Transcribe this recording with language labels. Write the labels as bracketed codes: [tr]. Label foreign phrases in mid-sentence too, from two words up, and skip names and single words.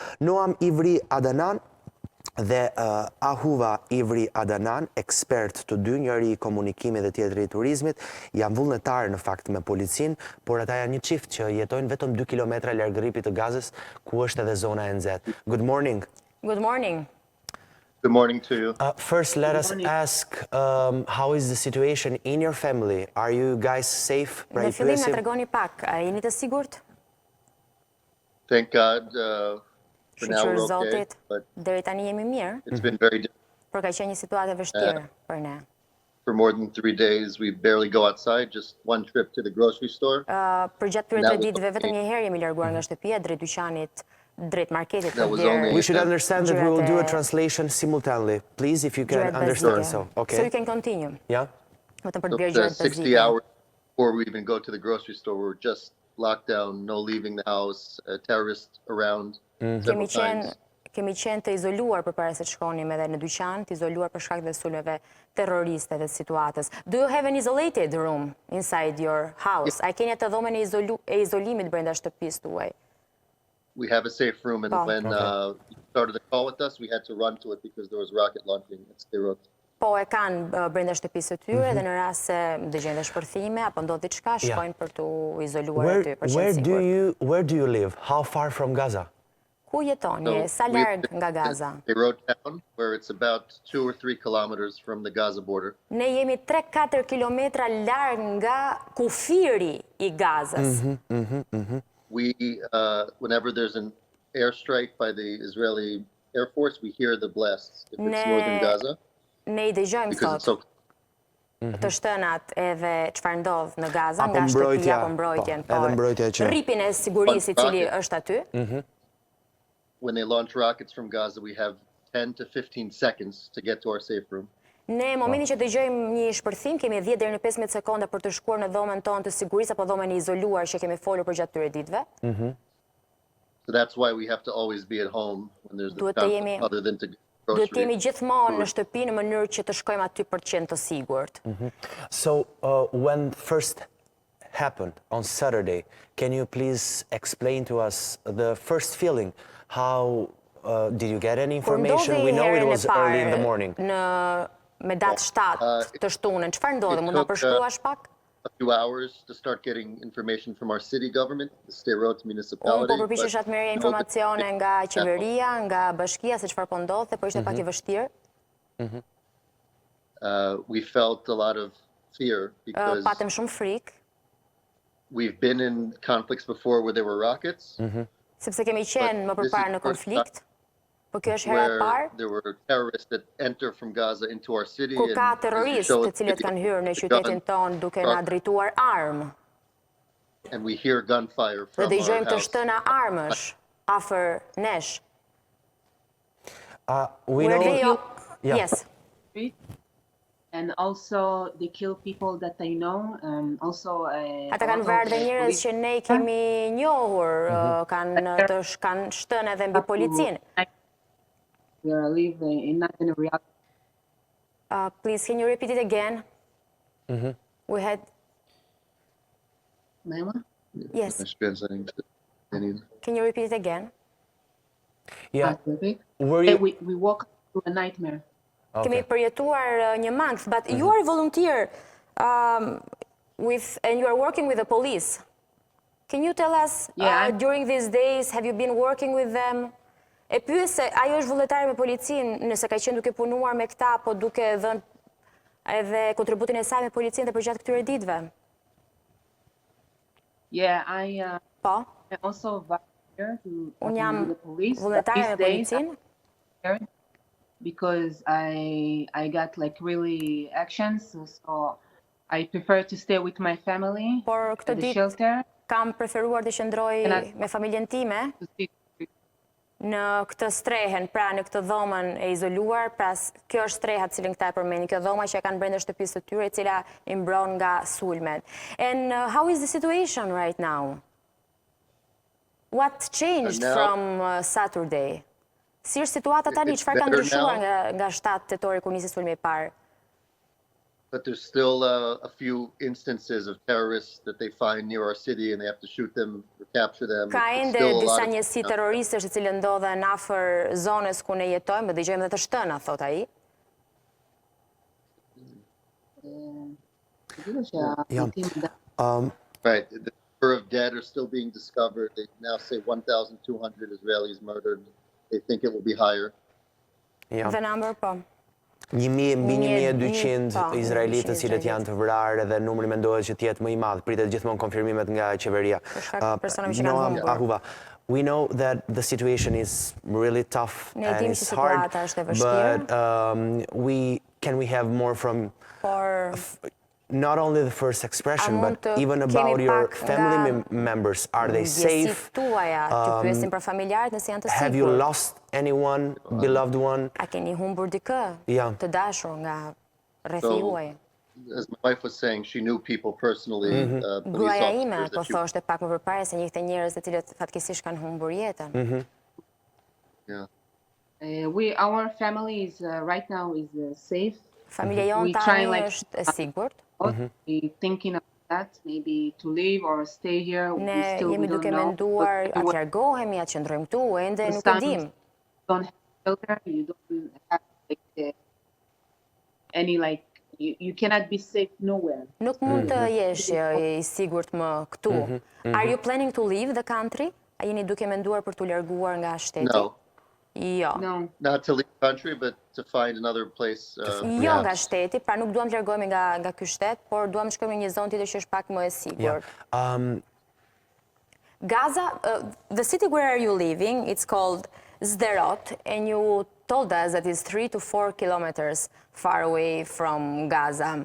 [sq] Noam Ivri Adanan dhe Ahuva Ivri Adanan, ekspert të dy, njëri i komunikimit dhe tjetri i turizmit, janë vullnetarë në fakt me policin, por ata janë një çift që jetojnë vetëm 2 kilometra larg rripit të Gazës, ku është edhe zona e nxehtë. [en] Good morning. Good morning. Good morning to you. First, let us ask, how is the situation in your family? Are you guys safe? [sq] Në fillim na tregoni pak, a jeni të sigurt? [en] Thank God. For now we're okay, but [sq] deri tani jemi mirë. [en] It's been very difficult. [sq] Por ka qenë një situatë e vështirë për ne. [en] For more than 3 days, we barely go outside, just one trip to the grocery store. [sq] Për gjatë këtyre 3 ditëve vetëm një herë jemi larguar nga shtëpia, drejt dyqanit, drejt marketit. [en] We should understand that we will do a translation simultaneously. Please, if you can understand so. Okay. So you can continue. Yeah. [sq] Vetëm për të bërë gjërat [en] 60 hours before we even go to the grocery store, we're just locked down, no leaving the house, terrorists around. [sq] Kemi qenë të izoluar përpara se të shkonim edhe në dyqan, të izoluar për shkak të sulmeve terroriste dhe situatës. [en] Do you have an isolated room inside your house? [sq] A keni atë dhomën e izolimit brenda shtëpisë tuaj? [en] We have a safe room, and when you started the call with us, we had to run to it because there was rocket launching at Beirut. [sq] Po e kanë brenda shtëpisë së tyre dhe në rast se dëgjojnë shpërthime apo ndodh diçka, shkojnë për të izoluar aty për qenë sigurt. [en] Where do you live? How far from Gaza? [sq] Ku jetoni? Sa larg nga Gaza? [en] Beirut town, where it's about 2 or 3 kilometers from the Gaza border. [sq] Ne jemi 3-4 kilometra larg nga kufiri i Gazës. [en] We, whenever there's an airstrike by the Israeli Air Force, we hear the blasts. If it's northern Gaza, [sq] Ne I dëgjojmë [en] because it's [sq] sot so të shtënat edhe çfarë ndodh në Gaza, Apo nga shtëpia mbrojtja, apo mbrojtjen, po, edhe mbrojtja që- rripin e sigurisë I cili është aty. [en] when they launch rockets from Gaza, we have 10 to 15 seconds to get to our safe room. [sq] Ne momentin që dëgjojmë një shpërthim, kemi 10 deri në 15 sekonda për të shkuar në dhomën tonë të sigurisë apo dhomën e izoluar që kemi folur për gjatë këtyre ditëve. [en] So that's why we have to always be at home when there's the [sq] Duhet të [en] conflict, [sq] jemi- [en] other than to get [sq] Duhet të jemi [en] groceries. [sq] gjithmonë në shtëpi në mënyrë që të shkojmë aty për të qenë të sigurt. [en] So, when first happened on Saturday, can you please explain to us the first feeling? How did you get any information? We know it was early in the morning. [sq] Me datë 7 të shtunën, çfarë ndodhi? Mund na përshkruash pak? [en] A few hours to start getting information from our city government, the state roads [sq] Unë [en] municipality. [sq] po përpiqesha të merrja informacione nga qeveria, nga bashkia se çfarë po ndodhte, po ishte pak I vështirë. [en] We felt a lot of fear because [sq] Patëm shumë frikë, [en] we've been in conflicts before where there were rockets, [sq] sepse kemi qenë më përpara në konflikt, po kjo është hera e [en] where [sq] parë [en] there were terrorists that enter from Gaza into our city. [sq] kur ka [en] and as you [sq] terroristë [en] show [sq] të [en] us [sq] cilët kanë hyrë në qytetin tonë duke na drejtuar armë. [en] and we hear gunfire [sq] Dhe [en] from our [sq] dëgjojmë të [en] house. [sq] shtëna armësh afër nesh. [en] We know... Yeah. Yes. And also they kill people that I know. Also, [sq] Ata kanë vrarë dhe njerëz që ne kemi njohur, kanë shtënë edhe mbi policinë. [en] We are living in not in a reality. Please, can you repeat it again? We had... Mama? Yes. Translating to Albanian. Can you repeat it again? Yeah. Okay. Were you... We walk through a nightmare. [sq] Kemi përjetuar një mangth, [en] but you are a volunteer and you are working with the police. Can you tell us, during these days, have you been working with them? [sq] E pyes se ajo është vullnetare me policinë, nëse ka qenë duke punuar me këta, po duke dhënë edhe kontributin e saj me policinë dhe për gjatë këtyre ditëve. [en] Yeah, I [sq] Po, [en] also volunteer to [sq] unë jam [en] the police. [sq] vullnetare me [en] These days, [sq] policinë. [en] because I got like really actions, so I prefer to stay with my family [sq] Por këtë [en] at the [sq] ditë [en] shelter. [sq] kam preferuar të qëndroj me familjen time [en] To see. [sq] në këtë strehen, pra në këtë dhomën e izoluar, pra kjo është streha cilin këta e përmeni, kjo dhoma që e kanë brenda shtëpisë të tyre, e cila I mbron nga sulmet. [en] And how is the situation right now? What changed from Saturday? [sq] Si është situata tani, çfarë ka ndryshuar nga 7 tetori kur nisi sulmi I parë? [en] But there's still a few instances of terrorists that they find near our city and they have to shoot them or capture them. [sq] Ka [en] It's [sq] ende [en] still a lot [sq] disa [en] of- [sq] njësi terroristësh të cilë ndodhen afër zonës ku ne jetojmë, dhe dëgjojmë dhe të shtëna, thot ai. [en] Right. The number of dead are still being discovered. They now say 1,200 Israelis murdered. They think it will be higher. The number, [sq] po. 1.200 izraelitët cilët janë të vrarë dhe numri mendohet që të jetë më I madh. Pritet gjithmonë konfirmimet nga qeveria. Ahuva. [en] We know that the situation is really tough and it's hard, but can we have more from not only the first expression, but even about your family members? Are they safe? Have you lost anyone, beloved one? [sq] A keni humbur dikë të dashur nga rrethi juaj? [en] As my wife was saying, she knew people personally, police [sq] Gruaja ime [en] officers [sq] po [en] that she... [sq] thoshte pak më përpara se njihte njerëz të cilët fatkeqësisht kanë humbur jetën. [en] Our family is right now is safe. [sq] Familja jonë tani është e sigurt. [en] We thinking of that, maybe to leave or stay here. [sq] Ne jemi duke menduar atë largohemi, atë qëndrojmë këtu, ende nuk e dim. [en] Don't have shelter, you don't have like any like you cannot be safe nowhere. [sq] Nuk mund të jesh I sigurt më këtu. [en] Are you planning to leave the country? [sq] A jeni duke menduar për të larguar nga shteti? [en] No. [sq] Jo. [en] No. Not to leave the country, but to find another place. [sq] Jo nga shteti, pra nuk duam të largohemi nga ky shtet, por duam të shkojmë në një zonë tjetër që është pak më e sigurt. [en] Yeah. Gaza, the city where are you living, it's called Sderot, and you told us that it's 3 to 4 kilometers far away from Gaza.